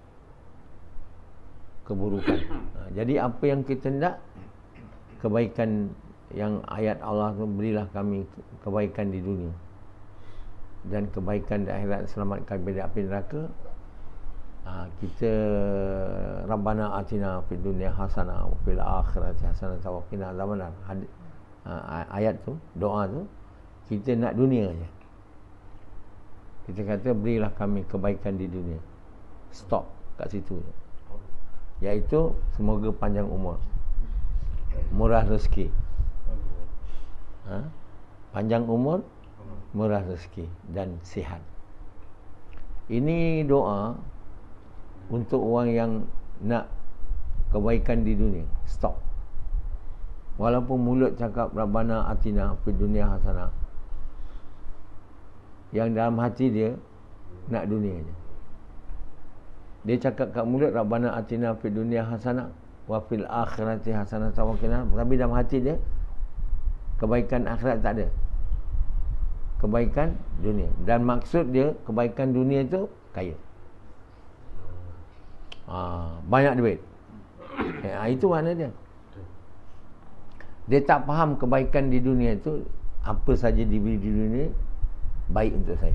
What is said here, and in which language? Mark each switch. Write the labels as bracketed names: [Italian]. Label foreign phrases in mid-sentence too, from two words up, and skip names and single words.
[Malay] Keburukan. Jadi apa yang kita nak, kebaikan yang ayat Allah tu, berilah kami kebaikan di dunia dan kebaikan di akhirat, selamatkan dari api neraka. [Arabic] Kita ربنا آتنا في الدنيا حسنة وفي الآخرة حسنة وقنا عذاب النار. [Malay] Ayat tu, doa tu, kita nak dunia je. Kita kata berilah kami kebaikan di dunia. Stop kat situ je. Iaitu semoga panjang umur, murah rezeki. Panjang umur, murah rezeki dan sihat. Ini doa untuk orang yang nak kebaikan di dunia. Stop. Walaupun mulut cakap [Arabic] ربنا آتنا في الدنيا حسنة, [Malay] yang dalam hati dia nak dunia je. Dia cakap kat mulut [Arabic] ربنا آتنا في الدنيا حسنة وفي الآخرة حسنة وقنا, [Malay] tapi dalam hati dia kebaikan akhirat tak ada, kebaikan dunia. Dan maksud dia kebaikan dunia tu kaya, banyak duit. Itu mana dia. Dia tak faham kebaikan di dunia tu, apa saja diberi di dunia baik untuk saya.